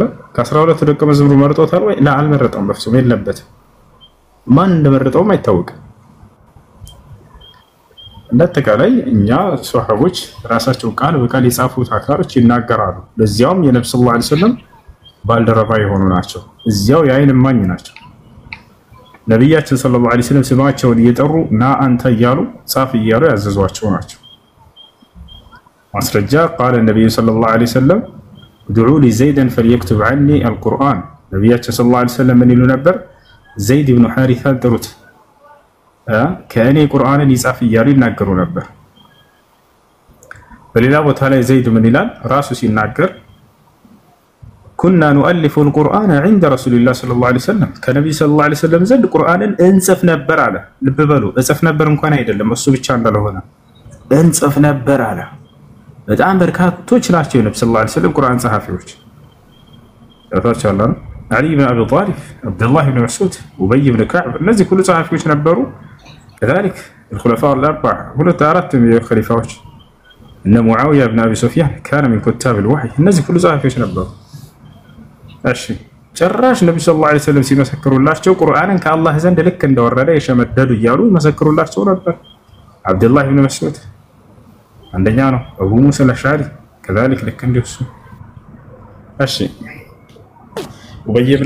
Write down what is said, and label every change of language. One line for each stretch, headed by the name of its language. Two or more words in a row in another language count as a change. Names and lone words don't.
Amharic: ከ12ቱ ደቀ መዝሙር መርጦታል ወይ? ላ አልመረጠውም፣ በፍጹም የለበትም። ማን እንደመረጠውም አይታወቅም። እንደተቃላይ እኛ ሱሐቦች ራሳቸው ቃል በቃል የጻፉት አካሎች ይናገራሉ። ለዚያውም የነብዩ
Arabic: صلى الله عليه وسلم
Amharic: ባልደረባ የሆኑ ናቸው። እዚያው የዓይን እማኝ ናቸው። ነብያችን
Arabic: صلى الله عليه وسلم
Amharic: ስማቸውን እየጠሩ ና አንተ እያሉ ጻፍ እያሉ ያዘዟቸው ናቸው። ማስረጃ ቃለ ነብዩ
Arabic: صلى الله عليه وسلم ادعوا لي زيدا فليكتب عني القرآن
Amharic: ነብያችን
Arabic: صلى الله عليه وسلم
Amharic: ምን ይሉ ነበር? ዘይድ ኢብኑ ሐሪሳ ጥሩት ከእኔ ቁርአንን ይጻፍ እያሉ ይናገሩ ነበር። በሌላ ቦታ ላይ ዘይድ ምን ይላል ራሱ ሲናገር
Arabic: كنا نؤلف القرآن عند رسول الله صلى الله عليه وسلم
Amharic: ከነብዩ ሰለላሁ
Arabic: عليه وسلم
Amharic: ዘንድ ቁርአንን እንጽፍ ነበር አለ። ልብ በሉ እጽፍ ነበር እንኳን አይደለም እሱ ብቻ እንዳልሆነ እንጽፍ ነበር አለ። በጣም በርካቶች ናቸው የነብዩ
Arabic: صلى الله عليه وسلم
Amharic: ቁርአን ጸሐፊዎች። ታውቃላችሁ علي بن أبي طالب عبد الله بن مسعود أبي بن كعب እነዚህ ሁሉ ጸሐፊዎች ነበሩ።
Arabic: كذلك الخلفاء الأربعة
Amharic: ሁለት አራት خليفاዎች እነ ሙዓዊያ بن أبي سفيان
Arabic: كان من كتاب الوحي
Amharic: እነዚህ ሁሉ ጸሐፊዎች ነበሩ። እሺ ጭራሽ ነብዩ
Arabic: صلى الله عليه وسلم
Amharic: ሲመሰክሩላቸው ቁርአንን ከአላህ ዘንድ ልክ እንደወረደ የሸመደዱ እያሉ ይመሰክሩላቸው ነበር። አብዱላህ ብን መስዑድ አንደኛ ነው። አቡ ሙሳ አልአሽዓሪ كذلك ልክ እንደሱ። እሺ ወበየ ብለ